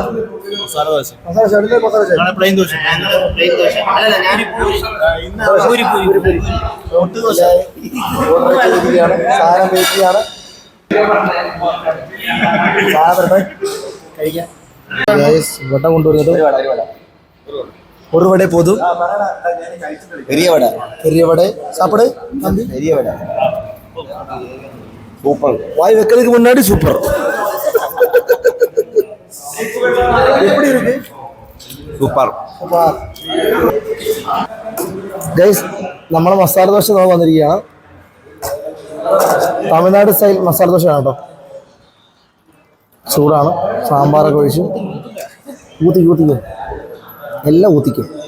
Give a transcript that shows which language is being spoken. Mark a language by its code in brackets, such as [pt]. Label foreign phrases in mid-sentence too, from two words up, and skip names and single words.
[ml] മസാല ദോശ. പ്ലെയിൻ ദോശ. സാധനം വെയിറ്റിയാണ്. വട കൊണ്ടുവരുന്നത് ഒരു വട പോതും. [ta] பெரிய வடை பெரிய வடை சாப்பிடு தம்பி. பெரிய வடை சூப்பர். வாய் வைக்கிறதுக்கு முன்னாடி சூப்பர். எப்படி இருக்கு? [ml] സൂപ്പർ. ഗൈസ് നമ്മളെ മസാല ദോശ നോക്കാൻ വന്നിരിക്കുകയാണ്. തമിഴ്നാട് സ്റ്റൈൽ മസാല ദോശയാണ് കേട്ടോ. ചൂടാണ്. സാമ്പാറൊക്കെ ഒഴിച്ച് ഊത്തിക്കും എല്ലാം ഊത്തിക്കും.